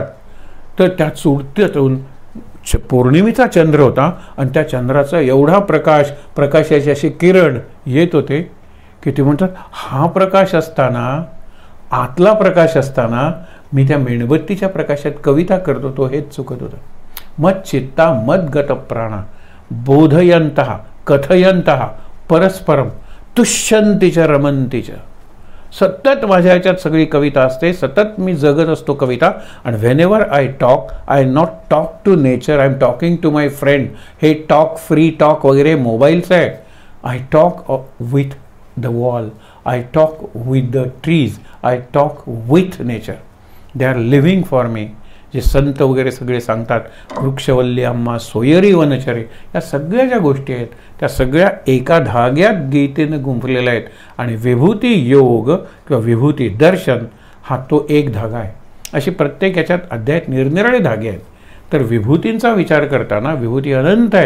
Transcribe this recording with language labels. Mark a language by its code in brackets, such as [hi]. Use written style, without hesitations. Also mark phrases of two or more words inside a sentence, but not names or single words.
[mr] तर त्या चुडत्यातून पौर्णिमेचा चंद्र होता, आणि त्या चंद्राचा एवढा प्रकाशाचे असे किरण येत होते की ते म्हणतात, हा प्रकाश असताना, आतला प्रकाश असताना मी त्या मेणबत्तीच्या प्रकाशात कविता करतो, तो हेच चुकत होतं. [sa] मच्चित्ता मद्गत प्राणा बोधयंतः कथयंतः परस्परम तुष्यंतीच रमंतीच. [mr] सतत माझ्या ह्याच्यात सगळी कविता असते, सतत मी जगत असतो कविता. [en] आणि whenever I talk, I not talk to nature, I am talking to my friend. [mr] हे [en] talk, free talk [mr] वगैरे मोबाईलचं आहे. [en] I talk with the wall, I talk with the trees, I talk with nature. They are living for me. [mr] जे संत वगैरे सगळे सांगतात, वृक्षवल्ली आम्हा सोयरी वनचरे, या सगळ्या ज्या गोष्टी आहेत त्या सगळ्या एका धाग्यात गीतेनं गुंफलेल्या आहेत. आणि विभूती योग किंवा विभूती दर्शन हा तो एक धागा आहे. अशी प्रत्येक याच्यात अध्यायात निरनिराळे धागे आहेत. तर विभूतींचा विचार करताना विभूती अनंत आहेत.